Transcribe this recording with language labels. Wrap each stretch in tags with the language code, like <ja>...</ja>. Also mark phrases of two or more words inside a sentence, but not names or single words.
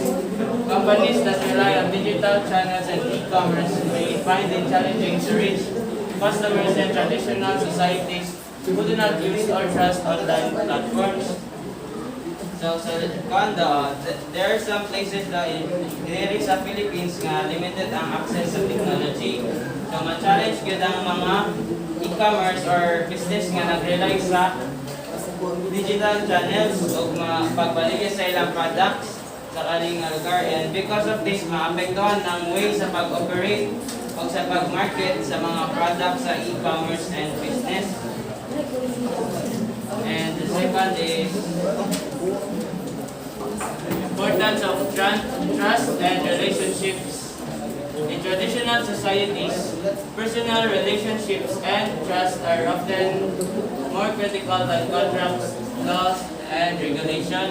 <en>Companies that rely on digital channels and e-commerce may find it challenging to reach customers in traditional societies who do not use or trust online platforms. So there are some places that</en> <ceb>diri sa Philippines nga</ceb> <en>limited ang access sa technology.</en> <ceb>So ma-challenge gyud ang mga e-commerce or business nga nag-rely sa</ceb> <en>digital channels</en> <ceb>o pagbaligya sa ilang products sa kaling lugar,</ceb> <en>and because of this</en> <ceb>maapektuhan ang way sa pag-operate o sa pag-market sa mga products sa</ceb> <en>e-commerce and business. And the second is importance of trust and relationships. In traditional societies, personal relationships and trust are often more critical than contracts, laws, and regulations.</en>